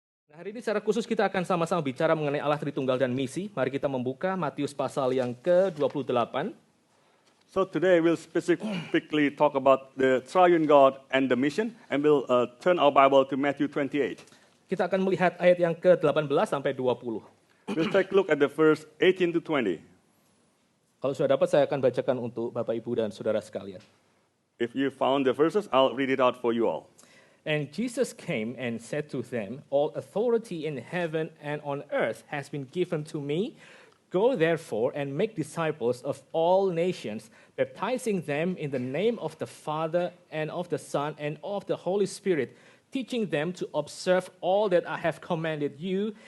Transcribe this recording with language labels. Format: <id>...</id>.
<id>Nah, hari ini secara khusus kita akan sama-sama bicara mengenai Allah Tritunggal dan misi. Mari kita membuka Matius pasal yang ke-28.</id> <en>So today we'll specifically talk about the triune God and the mission, and we'll turn our Bible to Matthew 28.</en> <id>Kita akan melihat ayat yang ke-18 sampai 20.</id> <en>We'll take a look at the verse 18 to 20.</en> <id>Kalau sudah dapat, saya akan bacakan untuk Bapak, Ibu, dan Saudara sekalian.</id> <en>If you found the verses, I'll read it out for you all. And Jesus came and said to them, "All authority in heaven and on earth has been given to me. Go therefore and make disciples of all nations, baptizing them in the name of the Father and of the Son and of the Holy Spirit, teaching them to observe all that I have commanded you.</en>